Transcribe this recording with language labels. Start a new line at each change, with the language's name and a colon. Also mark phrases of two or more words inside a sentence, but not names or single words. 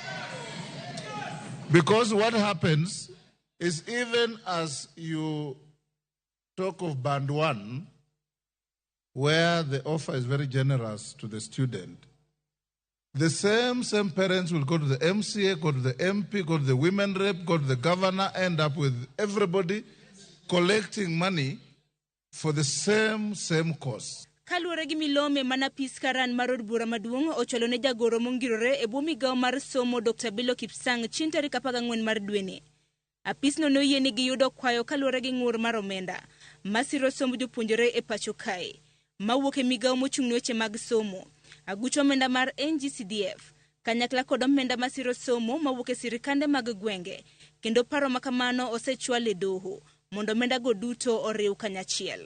English: Because what happens is, even as you talk of band 1, where the offer is very generous to the student, the same parents will go to the MCA, go to the MP, go to the women rep, go to the governor, end up with everybody collecting money for the same course.
Luo (Kenya and Tanzania): Kaluwore gi milome mana piskaran mar od bura maduong' ocholo ne jagoro mongirore e bwo migawo mar somo Dr. Bello Kipsang chin tarik 14 mar dweni. Apisno noyie ni giyudo kwayo kaluwore gi ng'ur mar omenda masiro somb jopuonjre e pacho kae mawuok e migawo mochung'ne weche mag somo, aguch omenda mar NGCDF kanyakla kod omenda masiro somo mawuok e sirikande mag gwenge, kendo paro makamano osechwal e doho mondo omenda go duto oriw kanyachiel.